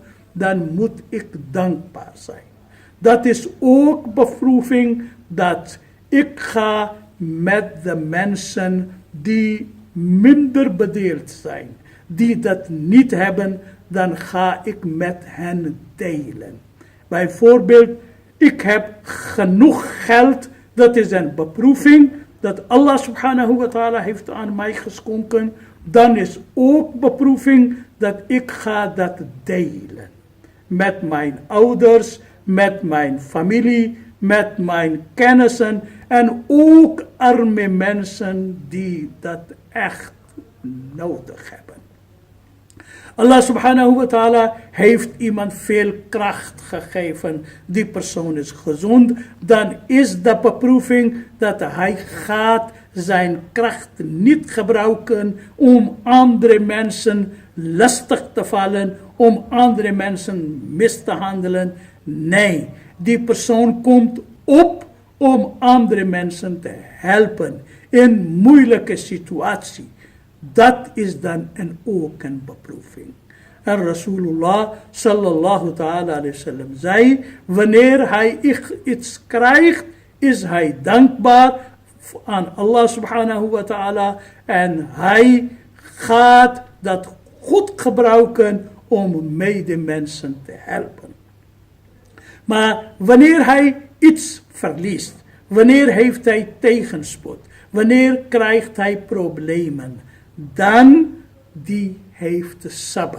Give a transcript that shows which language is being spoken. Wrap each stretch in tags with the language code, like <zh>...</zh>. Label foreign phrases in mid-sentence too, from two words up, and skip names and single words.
<nl>Dan moet ik dankbaar zijn. Dat is ook beproeving, dat ik ga met de mensen die minder bedeeld zijn, die dat niet hebben, dan ga ik met hen delen. Bijvoorbeeld, ik heb genoeg geld, dat is een beproeving, dat Allah</nl> <ar>سبحانه وتعالى</ar> <nl>heeft aan mij geschonken. Dan is ook beproeving dat ik ga dat delen. Met mijn ouders, met mijn familie, met mijn kennissen en ook arme mensen die dat echt nodig hebben. Allah</nl> <ar>سبحانه وتعالى</ar> <nl>heeft iemand veel kracht gegeven. Die persoon is gezond. Dan is de beproeving dat hij gaat zijn kracht niet gebruiken om andere mensen lastig te vallen, om andere mensen mis te handelen. Nee, die persoon komt op om andere mensen te helpen in moeilijke situatie. Dat is dan ook een beproeving. En Rasulullah</nl> <ar>صلى الله تعالى عليه وسلم</ar> <nl>zei: wanneer hij iets krijgt, is hij dankbaar aan Allah</nl> <ar>سبحانه وتعالى.</ar> <nl>En hij gaat dat goed gebruiken om medemensen te helpen. Maar wanneer hij iets verliest, wanneer heeft hij tegenspoed, wanneer krijgt hij problemen, dan die heeft sabr.</nl>